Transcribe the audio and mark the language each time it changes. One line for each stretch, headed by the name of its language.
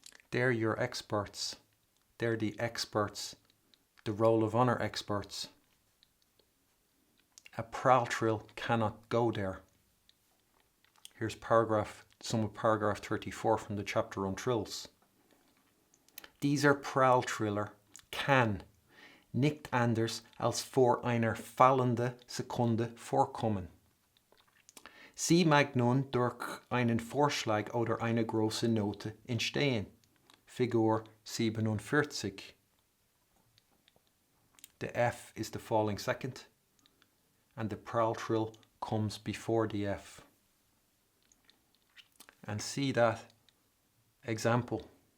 English: They're your experts. They're the experts, the roll of honour experts. A prowl trill cannot go there. Here's some of paragraph 34 from the chapter on trills.
German: Dieser prowl triller kann nicht anders als vor einer fallenden Sekunde vorkommen. Sie mag nun durch einen Vorschlag oder eine große Note entstehen. Figur 47.
English: The F is the falling second, and the prowl trill comes before the F. And see that example.